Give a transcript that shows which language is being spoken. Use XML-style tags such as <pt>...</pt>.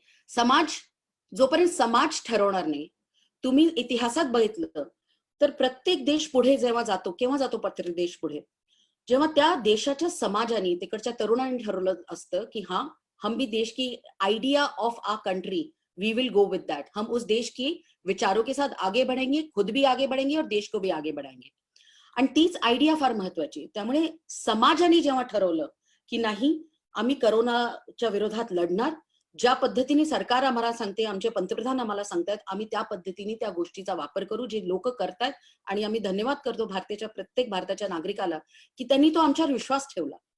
<mr>समाज, जोपर्यंत समाज ठरवणार नाही, तुम्ही इतिहासात बघितलं तर प्रत्येक देश पुढे जेव्हा जातो, केव्हा जातो प्रत्येक देश पुढे? जेव्हा त्या देशाच्या समाजाने, तिकडच्या तरुणांनी ठरवलं असतं की</mr> <hi>हाँ, हम भी देश की</hi> <en>Idea of our country, we will go with that.</en> <hi>हम उस देश की विचारों के साथ आगे बढ़ेंगे, खुद भी आगे बढ़ेंगे और देश को भी आगे बढ़ाएंगे.</hi> <mr>आणि तीच आयडिया फार महत्वाची. त्यामुळे समाजाने जेव्हा ठरवलं की नाही, आम्ही करोनाच्या विरोधात लढणार, ज्या पद्धतीने सरकार आम्हाला सांगते, आमचे पंतप्रधान आम्हाला सांगतात, आम्ही त्या पद्धतीने त्या गोष्टीचा वापर करू, जे लोक करतात. आणि आम्ही धन्यवाद करतो प्रत्येक भारताच्या नागरिकाला की त्यांनी तो आमच्यावर विश्वास ठेवला.</mr>